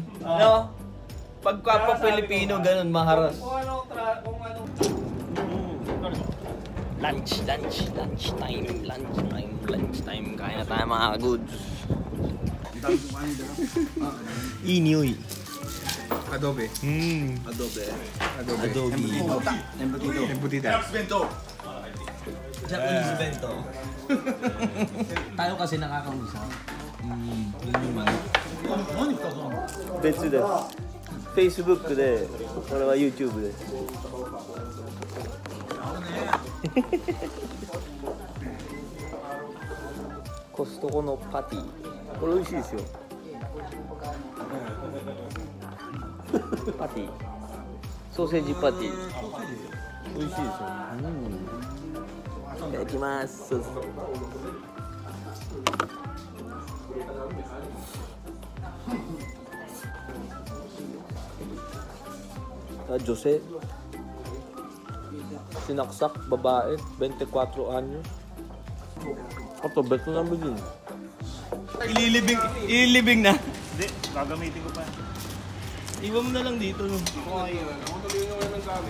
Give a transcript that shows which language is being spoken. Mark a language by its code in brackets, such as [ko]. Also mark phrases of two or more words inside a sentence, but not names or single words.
[tl] No? Pagka Pilipino ganun maharas. Kung ano. [en] Lunch time. [tl] Kain na tayo mga kagods. Inyoy. Adobe. Adobe. Embutida. [en] Japanese bento. [tl] Tayo kasi nakakausap. [ja] 別です. Facebook で、これは YouTube です。コストコのパティ。これ美味しいですよ。パティ。ソーセージパティ。美味しいですよ。いただきます。女性 [tl] sinaksak, babae, 24 anyos. Ito, beto na din. Ililibing na. Hindi, gagamitin ko pa. Iwan mo na lang dito, no? Ako tuloy yung wala ng gamit.